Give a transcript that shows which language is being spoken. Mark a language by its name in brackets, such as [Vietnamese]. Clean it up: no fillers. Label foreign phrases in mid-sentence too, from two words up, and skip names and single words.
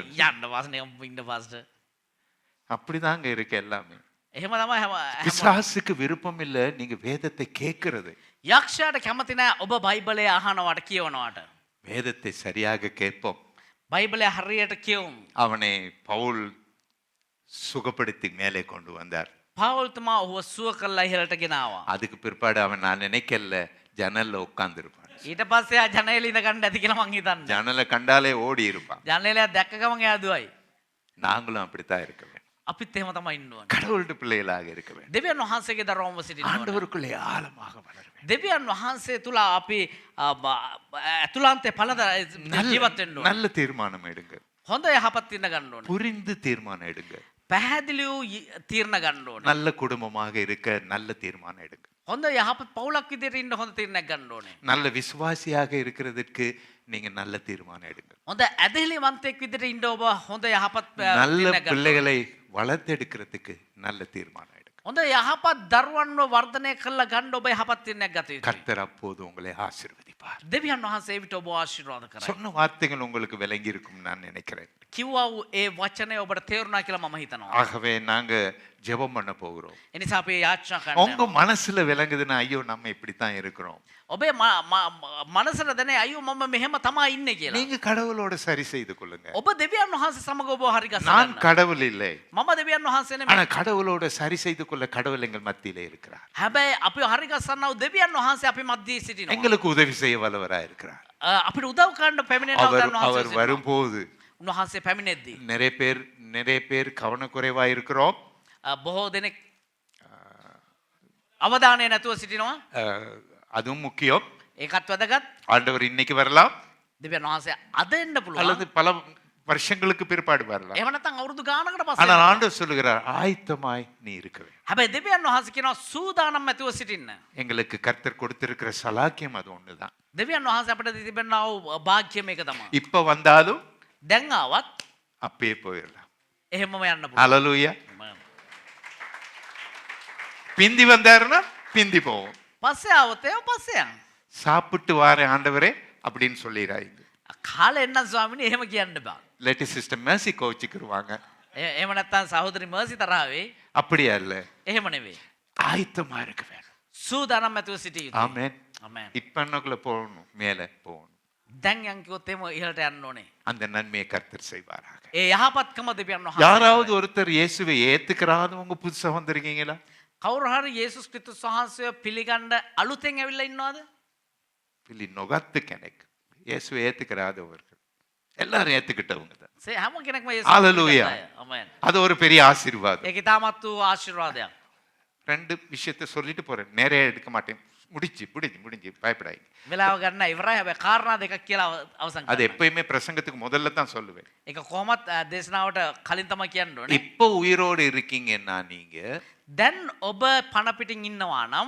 [Sinhala] යන්න වාසනේ ඉන්න පාස්ටර්. [Tamil] அப்படிதாங்க இருக்கு எல்லாமே. [Sinhala] එහෙම තමයි හැම [Tamil] பிசாசுக்கு விருப்பம் இல்ல நீங்க வேதத்தை கேட்கிறது. [Sinhala] යක්ෂයාට කැමති නැහැ ඔබ බයිබලය අහනවට කියවනවට. [Tamil] வேதத்தை சரியாக கேட்போம். [Sinhala] බයිබලය හරියට කියවමු. [Tamil] அவனை பவுல் சுகப்படுத்தி மேலே கொண்டு வந்தார். [Sinhala] පවුල්තුමා ඔහුව සුව කරලා ඉහළට ගෙනාවා. [Tamil] அதுக்கு பிற்பாடு அவன் நான் நினைக்கல ஜன்னல்ல உட்கார்ந்து இருப்பான். [Sinhala] ඊට පස්සේ ආ ජනේලෙ ඉඳ ගන්න ඇති කියලා මං හිතන්නේ. [Tamil] ஜன்னலை கண்டாலே ஓடி இருப்பான். [Sinhala] ජනේලය දැක්ක ගමන් එයා දුවයි. [Tamil] நாங்களும் அப்படித்தான் இருக்க வேண்டும். [Sinhala] අපිත් එහෙම තමයි ඉන්න ඕනේ. [Tamil] கடவுளுடைய பிள்ளைகளாக இருக்க வேண்டும். [Sinhala] දෙවියන් වහන්සේගේ දරුවන්ව සිටින්න ඕනේ. [Tamil] ஆண்டவருக்குள்ளே ஆழமாக வளர வேண்டும். [Sinhala] දෙවියන් වහන්සේ තුල අපි ඇතුළාන්තේ පළඳ ජීවත් වෙන්න ඕනේ. [Tamil] நல்ல தீர்மானம் எடுங்க. [Sinhala] හොඳ යහපත් ඉන්න ගන්න ඕනේ. [Tamil] புரிந்து தீர்மானம் எடுங்க. [Sinhala] පැහැදිලි වූ තීරණ ගන්න ඕනේ. [Tamil] நல்ல குடும்பமாக இருக்க நல்ல தீர்மானம் எடுங்க. [Sinhala] හොඳ යහපත් පවුලක් විදිහට ඉන්න හොඳ තීරණයක් ගන්න ඕනේ. [Tamil] நல்ல விசுவாசியாக இருக்கிறதுக்கு நீங்க நல்ல தீர்மானம் எடுங்க. [Sinhala] හොඳ ඇදහිලිවන්තයෙක් විදිහට ඉන්න ඔබ හොඳ යහපත් [Tamil] நல்ல [Sinhala] තීරණයක් ගන්න ඕනේ. [Tamil] பிள்ளைகளை வளர்த்தெடுக்கிறதுக்கு நல்ல தீர்மானம் எடுங்க. [Sinhala] හොඳ යහපත් දරුවන්ව වර්ධනය කරලා ගන්න ඔබ යහපත් වෙන්නක් ගත යුතුයි. [Tamil] கர்த்தர் அப்போது உங்களை ஆசீர்வதிப்பார். [Sinhala] දෙවියන් වහන්සේ ඒ විට ඔබ ආශිර්වාද කරයි. [Tamil] சொன்ன வார்த்தைகள் உங்களுக்கு விளங்கி இருக்கும் நான் நினைக்கிறேன். [Sinhala] කිව්වා වූ ඒ වචනය ඔබට තේරුණා කියලා මම හිතනවා. [Tamil] ஆகவே நாங்க ஜெபம் பண்ண போகிறோம். [Sinhala] එනිසා අපි යාච්ඡා කරන්න. [Tamil] உங்க மனசுல விளங்குதுன்னா ஐயோ நம்ம இப்படித்தான் இருக்கிறோம். [Sinhala] ඔබේ මනසට දැනේ අයියෝ මම මෙහෙම තමයි ඉන්නේ කියලා. [Tamil] நீங்க கடவுளோட சரி செய்து கொள்ளுங்க. [Sinhala] ඔබ දෙවියන් වහන්සේ සමග ඔබ හරි ගස [Tamil] நான் [Sinhala] ගන්න. [Tamil] கடவுள் இல்லை. [Sinhala] මම දෙවියන් වහන්සේ [Tamil] ஆனா [Sinhala] නෙමෙයි. [Tamil] கடவுளோட சரி செய்து கொள்ள கடவுள் எங்கள் மத்தியிலே இருக்கிறார். [Sinhala] හැබැයි අපි හරි ගස්සන්නව දෙවියන් වහන්සේ අපි මැදේ සිටිනවා. [Tamil] எங்களுக்கு உதவி செய்ய வல்லவராய் இருக்கிறார். [Sinhala] අපිට උදව් කරන්න පැමිණෙනවා [Tamil] அவர் [Sinhala] ගන්න වහන්සේ. [Tamil] அவர் வரும்போது [Sinhala] උන්වහන්සේ පැමිණෙද්දී [Tamil] நிறைய பேர் கவனக்குறைவா இருக்கிறோம். [Sinhala] බොහෝ දෙනෙක් අවධානය නැතුව සිටිනවා. [Tamil] அதுவும் முக்கியம். [Sinhala] ඒකත් වැදගත්. [Tamil] ஆண்டவர் இன்னைக்கு வரலாம் [Sinhala] දෙවියන් වහන්සේ අද එන්න පුළුවන්. [Tamil] அல்லது பல வருஷங்களுக்கு பிற்பாடு வரலாம். [Sinhala] එහෙම නැත්නම් අවුරුදු ගානකට පස්සේ. [Tamil] ஆனால் ஆண்டவர் சொல்லுகிறார் ஆயத்தமாய் நீ இருக்க வேண்டும். [Sinhala] හැබැයි දෙවියන් වහන්සේ කියනවා සූදානම් ඇතුව සිටින්න. [Tamil] எங்களுக்கு கர்த்தர் கொடுத்திருக்கிற சலாக்கியம் அது ஒண்ணுதான். [Sinhala] දෙවියන් වහන්සේ අපිට තිබෙනා වූ භාග්‍ය මේක තමයි. [Tamil] இப்ப வந்தாலும் [Sinhala] දැන් ආවත් [Tamil] அப்பயே போயிடலாம். [Sinhala] එහෙමම යන්න පුළුවන්. [Tamil] ஹalleluya. பிந்தி வந்தாருன்னா பிந்தி போவோம். [Sinhala] පස්සේ ආවොත් ඒව පස්සේ යන්න. [Tamil] சாப்பிட்டு வார ஆண்டவரே அப்படின்னு சொல்லிடாதீங்க. [Sinhala] කාලේ එන්න ස්වාමීනි එහෙම කියන්න බෑ. [Tamil] லேட்டி சிஸ்டர் மேசி கோச்சிக்கிருவாங்க. [Sinhala] එහෙම නැත්නම් සහෝදරි මර්සි තරහවේ [Tamil] அப்படியா இல்ல. [Sinhala] එහෙම නෙවෙයි. [Tamil] ஆயத்தமா இருக்க வேணும். [Sinhala] සූදානම් ඇතුව සිටිය යුතුයි. [Tamil] ஆமென். [Sinhala] ආමෙන්. [Tamil] இப்பன்னுக்குள்ள போகணும், மேலே போகணும். [Sinhala] දැන් යන් කිව්වොත් එහෙම ඉහළට යන්න ඕනේ. [Tamil] அந்த நன்மையை கர்த்தர் செய்வாராக. [Sinhala] ඒ යහපත්කම දෙවියන් වහන්සේ. [Tamil] யாராவது ஒருத்தர் இயேசுவை ஏத்துக்கிறாதவங்க புதுசா வந்திருக்கீங்களா? [Sinhala] කවුරු හරි යේසුස් ක්‍රිස්තුස් වහන්සේව පිළිගන්න අලුතෙන් ඇවිල්ලා ඉන්නවද? [Tamil] பிள்ளி நொகத்து கணக்கு இயேசுவை ஏத்துக்கிறாதவர்கள் எல்லாரும் ஏத்துக்கிட்டவங்க தான். [Sinhala] හැම කෙනෙක්ම යේසුස් Hallelujah. ආමෙන්. [Tamil] அது ஒரு பெரிய ஆசீர்வாதம். [Sinhala] ඒක ඉතාමත් වූ ආශිර්වාදයක්. [Tamil] ரெண்டு விஷயத்தை சொல்லிட்டு போறேன், நேரே எடுக்க மாட்டேன். முடிஞ்சு பயப்படாதீங்க. [Sinhala] වෙලාව ගන්න ඉවරයි. හැබැයි කාරණා දෙකක් කියලා අවසන් [Tamil] அது [Sinhala] කරන්න. [Tamil] எப்பயுமே பிரசங்கத்துக்கு முதல்ல தான் சொல்லுவேன். [Sinhala] ඒක කොහොමත් දේශනාවට කලින් තමයි කියන්න ඕනේ. [Tamil] இப்போ உயிரோடு இருக்கீங்கன்னா நீங்க [Sinhala] දැන් ඔබ පණ පිටින් ඉන්නවා නම්